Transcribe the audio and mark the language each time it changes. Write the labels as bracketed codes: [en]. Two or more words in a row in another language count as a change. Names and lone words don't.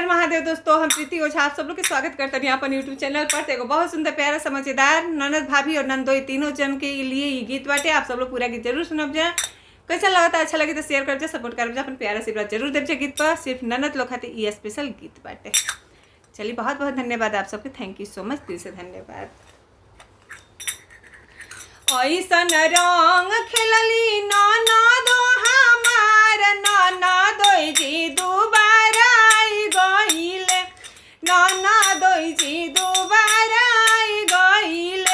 [bho] महादेव दोस्तों, हम प्रीति ओझा आप सब लोग के स्वागत करते हैं यहाँ पर [en] YouTube channel [bho] पर। एगो बहुत सुंदर प्यारा समझदार ननद भाभी और नंदोई तीनों जन के लिए ये गीत बाटे। आप सब लोग पूरा गीत जरूर सुनब जाए। कैसा लगा, अच्छा लगे तो शेयर कर जाए, सपोर्ट कर जाए, अपन प्यारा आशीर्वाद जरूर देव जाए गीत पर। सिर्फ ननद लोग खाते ये स्पेशल गीत बाटे। चलिए, बहुत बहुत धन्यवाद आप सबके, [en] thank you so much, [bho] दिल से धन्यवाद। ऐसन रंग खेलली ननदो हमार ननदोई जी दुबारा आई गइले, ननदोई जी दुबारा आई गइले।